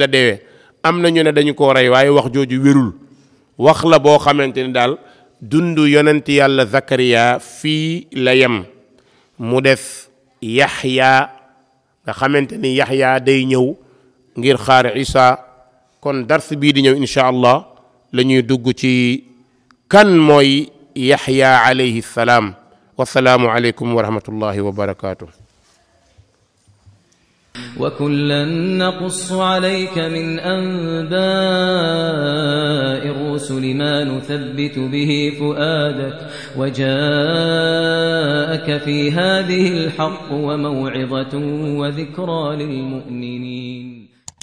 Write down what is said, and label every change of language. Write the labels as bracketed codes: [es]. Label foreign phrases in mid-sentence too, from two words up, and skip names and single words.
[wo] deewee am na ñu ne dañu ko rey waaye wax jooju wérul wax la boo xamante ni daal dund yonent yàlla Zakariya fii la yem mu des Yaxya nga xamante ni Yaxya day ñëw ngir xaar Isa kon dars bii di ñëw [ar] إن شاء الله [wo] la ñuy dugg ci kan mooy Yaxya [ar] عليه السلام والسلام عليكم ورحمة الله وبركاته وكلا نقص عليك من أنباء الرسل ما نثبت به فؤادك وجاءك في هذه الحق وموعظة وذكرى للمؤمنين